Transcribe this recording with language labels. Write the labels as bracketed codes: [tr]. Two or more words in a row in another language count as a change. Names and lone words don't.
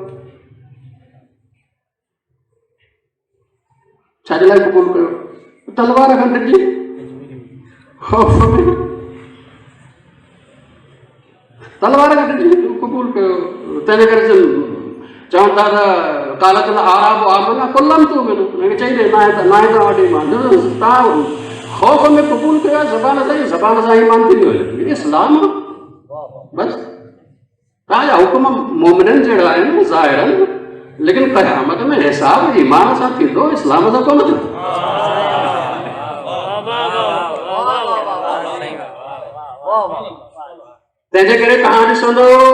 [sd] छाजे लाइ क़बूल कयो? तलवार खां ॾिठी, ख़ौफ़ में तलवार खां ॾिठी क़बूल कयो। तंहिंजे करे चवनि था त [ar] قالت الأعراب آمنا قل لم تؤمنوا, [sd] हुनखे चई ॾे ना आहे त वॾी मां तव्हां खौफ में कबूल किया ज़बान सां ईमान थी वियो इस्लाम बस तव्हांजा हुकुम मोमिननि जहिड़ा आहिनि ज़ाहिरनि लेकिन क़यामत में हिसाब ईमान सां थींदो इस्लाम सां कोन थींदो तंहिंजे करे तव्हां ॾिसंदो